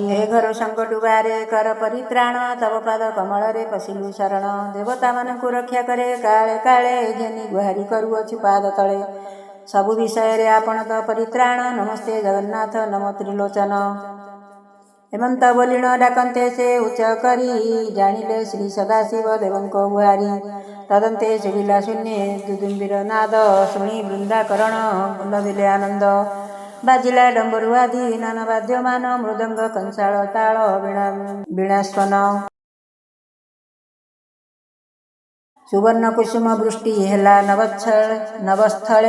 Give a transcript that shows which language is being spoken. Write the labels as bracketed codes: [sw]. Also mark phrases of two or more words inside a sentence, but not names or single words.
[or] ହେ ଘୋର ସଙ୍କଟୁ ବାରେ କର ପରିତ୍ରାଣ ତବ ପାଦ କମଳରେ ପଶିଲୁ ଶରଣ। ଦେବତାମାନଙ୍କୁ ରକ୍ଷା କରେ କାଳେ କାଳେ ଘେନି ଗୁହାରି କରୁଅଛୁ ପାଦ ତଳେ। ସବୁ ବିଷୟରେ ଆପଣ ତ ପରିତ୍ରାଣ ନମସ୍ତେ ଜଗନ୍ନାଥ ନମୋ ତ୍ରିଲୋଚନ। ହେମନ୍ତ ବୋଲିଣ ଡାକନ୍ତେ ସେ ଉଚ୍ଚ କରି ଜାଣିଲେ ଶ୍ରୀ ସଦାଶିବ ଦେବଙ୍କ ଗୁହାରି ତଦନ୍ତେ ଶୁଭିଲା ଶୂନ୍ୟେ ଦୁଦୁମ୍ବିର ନାଦ ଶୁଣି ବୃନ୍ଦାକରଣ ଲଭିଲେ ଆନନ୍ଦ ବାଜିଲା ଡମ୍ବରୁ ଆଦି ନାନା ବାଦ୍ୟମାନ ମୃଦଙ୍ଗ କଂସାଳ ତାଳ ବୀଣାସ୍ୱନ ସୁବର୍ଣ୍ଣ କୁସୁମ ବୃଷ୍ଟି ହେଲା ନବସ୍ଥଳେ